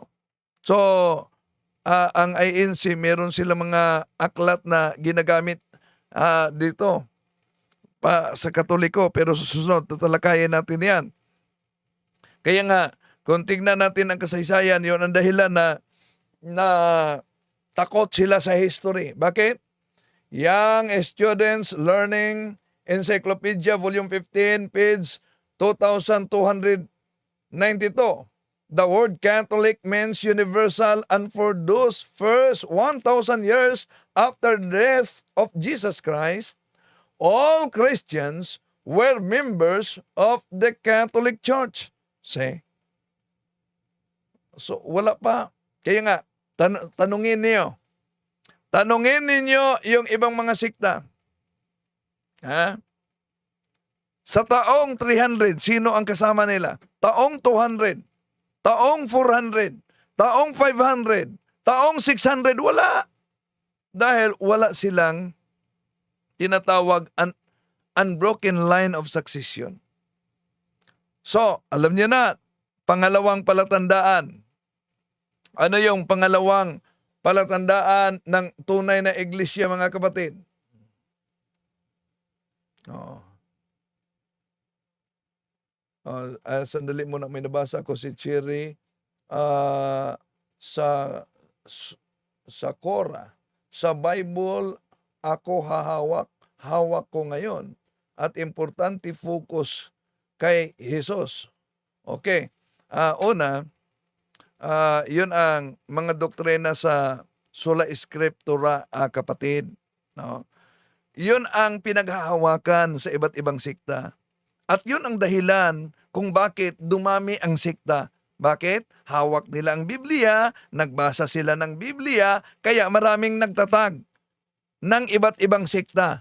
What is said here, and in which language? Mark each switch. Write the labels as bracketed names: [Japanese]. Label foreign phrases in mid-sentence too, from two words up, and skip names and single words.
[Filipino] So, ang INC, meron sila mga aklat na ginagamit dito pa sa Katoliko, pero susunod, tatalakayin natin yan. Kaya nga, kung tignan natin ang kasaysayan, yun ang dahilan na takot sila sa history. Bakit? [English] Young Students Learning Encyclopedia, Volume 15, page 2292. The word Catholic means universal, and for those first 1,000 years after the death of Jesus Christ, all Christians were members of the Catholic Church. See? So, [Filipino] wala pa. Kaya nga, tanungin niyo. Tanungin ninyo yung ibang mga sikta. Ha? Sa taong 300, sino ang kasama nila? Taong 200, taong 400, taong 500, taong 600, wala. Dahil wala silang tinatawag [English] unbroken line of succession. [Filipino] So, alam niyo na, pangalawang palatandaan. Ano yung pangalawang palatandaan ng tunay na iglesia, mga kapatid? Sandali muna, may nabasa ko si Cherry sa Quora. Sa Bible, ako hawak ko ngayon. At importante focus kay Jesus. Okay. Yun ang mga doktrina sa [Latin] sola scriptura, [Filipino] kapatid. No? Yun ang pinaghahawakan sa iba't ibang sikta. At yun ang dahilan kung bakit dumami ang sikta. Bakit? Hawak nila ang Biblia, nagbasa sila ng Biblia, kaya maraming nagtatag ng iba't ibang sikta.